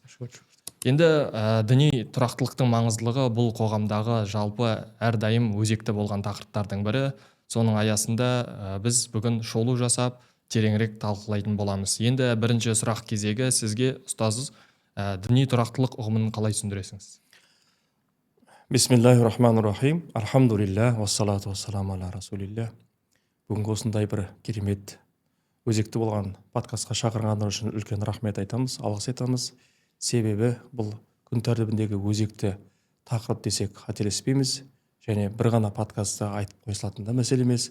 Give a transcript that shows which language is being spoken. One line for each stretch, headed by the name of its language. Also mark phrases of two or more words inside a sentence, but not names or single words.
Kazakh: Енді діни тұрақтылықтың маңыздылығы бұл қоғамдағы жалпы әрдайым өзекті болған тақырыптардың бірі. Соның аясында біз бүгін шолу жасап тереңірек талқылайтын боламыз. Енді бірінші сұрақ кезегі сізге, ұстазыз, діни тұрақтылық ұғымын қалай түсіндіресіңіз?
Arabic: بسم الله الرحمن الرحيم. الحمد لله، والصلاة والسلام على رسول الله.
Kazakh: Бүгінгі осындай бір керемет өзекті болған подкастқа шақырғандар үшін үлкен рахмет айтамыз, алғыс айтамыз. Себебі бұл күн тәртібіндегі өзекті тақырып десек қателеспейміз, және бір ғана подкастта айтып қойылатын да мәселе емес.